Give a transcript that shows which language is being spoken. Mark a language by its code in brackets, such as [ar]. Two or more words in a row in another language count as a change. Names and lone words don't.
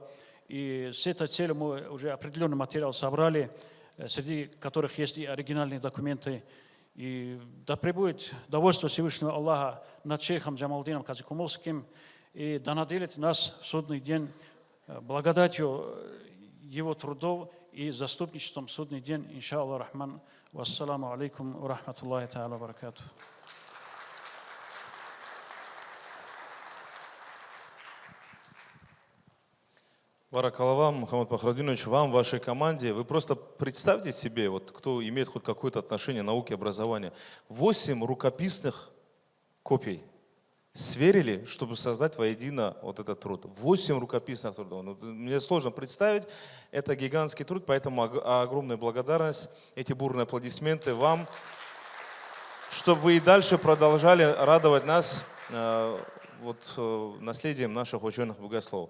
[ru] И с этой целью мы уже определенный материал собрали, среди которых есть и оригинальные документы. И да пребудет довольство Всевышнего Аллаха над шейхом Джамалдином Казакумовским, и да наделит нас в судный день благодатью его трудов и заступничеством в судный день, [ar] إن شاء الله رحمن. والسلام عليكم ورحمة الله تعالى وبركاته. [ru] Баракаллах, Мухаммад Пахрадинович, вам, вашей команде, вы просто представьте себе, вот, кто имеет хоть какое-то отношение к науке и образованию, 8 рукописных копий сверили, чтобы создать воедино вот этот труд. 8 рукописных трудов. Ну, мне сложно представить, это гигантский труд, поэтому огромная благодарность, эти бурные аплодисменты вам, чтобы вы и дальше продолжали радовать нас наследием наших ученых-богословов.